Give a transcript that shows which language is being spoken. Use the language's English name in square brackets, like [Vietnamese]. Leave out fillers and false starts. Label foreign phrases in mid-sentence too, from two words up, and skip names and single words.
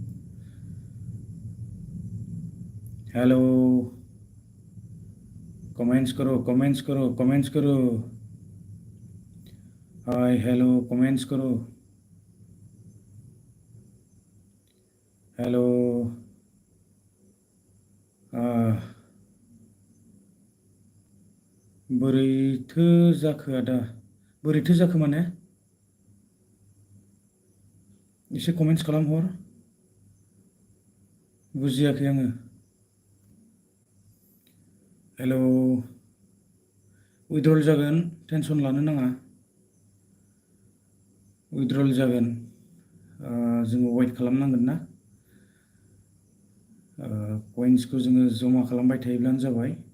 [Hindi] हेलो कमेंट्स करो, कमेंट्स करो, कमेंट्स करो। हाय हेलो कमेंट्स करो। [Bodo] हेलो बोरैथो जाखो आदा बोरैथो जाखो माने एसे कमेन्ट्स खालामहर बुजियाखै आङो हेलो उइड्रल जागोन टेनसन लानो नाङा उइड्रल जागोन जोङो वेट खालामनांगोन ना कइन्सखौ जोङो जमा खालामबाय थायोब्लानो जाबाय